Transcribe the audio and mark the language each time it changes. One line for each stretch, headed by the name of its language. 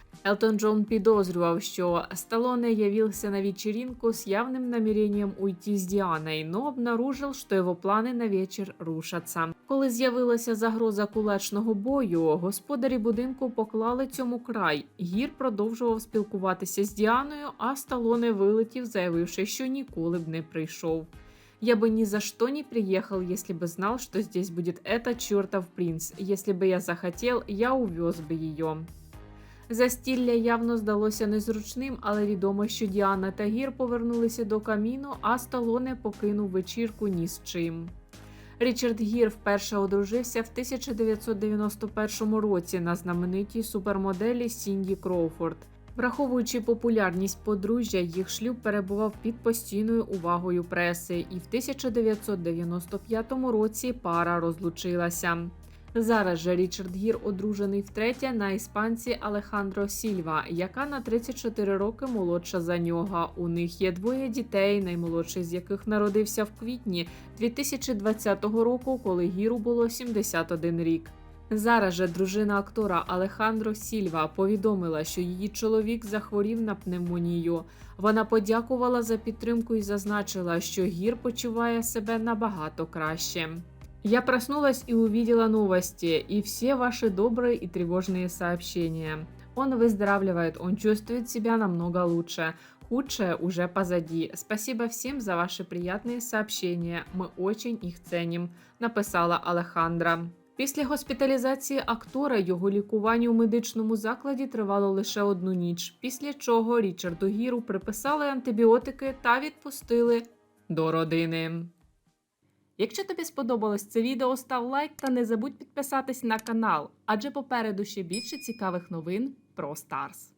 Ukrainian: Елтон Джон підозрював, що Сталлоне
Russian: явился на вечеринку с явным намерением уйти с Дианой, но обнаружил,
Ukrainian: що його плани на вечір рушаться. Коли з'явилася загроза кулачного бою, господарі будинку поклали цьому край. Гір продовжував спілкуватися з Діаною, а Сталлоне вилетів, заявивши, що ніколи б не прийшов.
Russian: «Я бы ни за что не приехал, если бы знал, что здесь будет этот чертов принц. Если бы я захотел, я увез
Ukrainian: би її». Застілля явно здалося незручним, але відомо, що Діана та Гір повернулися до каміну, а Сталлоне покинув вечірку ні з чим. Річард Гір вперше одружився в 1991 році на знаменитій супермоделі Сінді Кроуфорд. Враховуючи популярність подружжя, їх шлюб перебував під постійною увагою преси, і в 1995 році пара розлучилася. Зараз же Річард Гір одружений втретє на іспанці Алехандро Сільва, яка на 34 роки молодша за нього. У них є двоє дітей, наймолодший з яких народився в квітні 2020 року, коли Гіру було 71 рік. Зараз же дружина актора Алехандро Сільва повідомила, що її чоловік захворів на пневмонію. Вона подякувала за підтримку і зазначила, що Гір почуває себе набагато краще.
Russian: «Я проснулась и увидела новости, и все ваши добрые и тревожные сообщения. Он выздоравливает, он чувствует себя намного лучше. Худшее уже позади. Спасибо всем за ваши приятные сообщения. Мы очень их ценим», – написала Алехандра.
Ukrainian: Після госпіталізації актора його лікування у медичному закладі тривало лише одну ніч, після чого Річарду Гіру приписали антибіотики та відпустили до родини. Якщо тобі сподобалось це відео, став лайк та не забудь підписатись на канал, адже попереду ще більше цікавих новин про Stars.